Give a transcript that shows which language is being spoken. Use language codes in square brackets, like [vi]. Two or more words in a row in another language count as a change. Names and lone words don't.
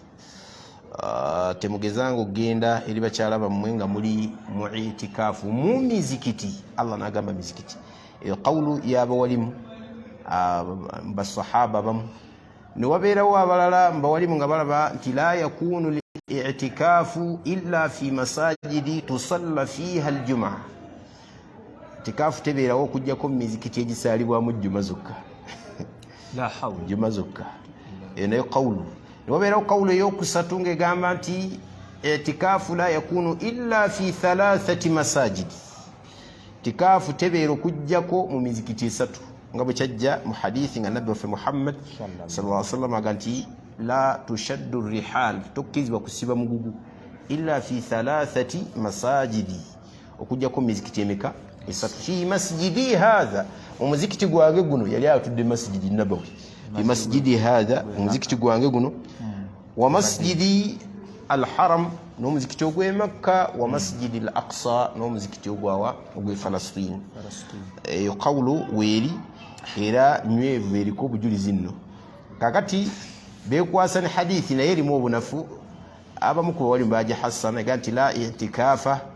[lg] Temugezanga ogenda eri bakyala bammwe nga muli mu itikaafu mu mizikiti. Allah n'agamba mizikiti. Eyo qawlu y'abawalimu basahaba bamu. Ne wabeerawo abalala mbawalimu nga balaba nti [ar] لا يكون لاعتكاف إلا في مساجد تصلى فيها الجمعة. [lg] Itikafu tebeerawo okujjako mu mizikiti egisaalibwamu jjuma zokka. [ar] لا حول. [lg] Jjuma zokka. Eyo nayo qawlu. Ne wabeerawo qawlu ey'okusatu ng'egamba nti itikafu [ar] لا يكون إلا في 3 مساجد. [lg] Itikafu tebeera okujjako mu mizikiti 3 nga bwe kyajja mu hadithi nga Nabbi waffe Muhammad [ar] صلى الله عليه وسلم [lg] aga nti la [ar] تشد رحال, [lg] tokkizibwa kusiba mugugu [ar] إلا في 3 مساجد [lg] okujjako mizikiti emeka esatu [ar] في مسجدي هذا [lg] omuzikiti gwange guno yali atudde [ar] مسجد النبوي في مسجدي هذا [lg] omuzikiti gwange guno [ar] و المسجد الحرام [lg] n'omuzikiti ogw'e Makka [ar] و المسجد الأقصى [lg] n'omuzikiti ogw'e Falastin eyo qawlu weeri era nywevu eriko obujulizi nno kakati bekwasa ne hadithi naye erimu obunafu abamu ku bawali mbaja hasana ega nti [ar] لا اعتكاف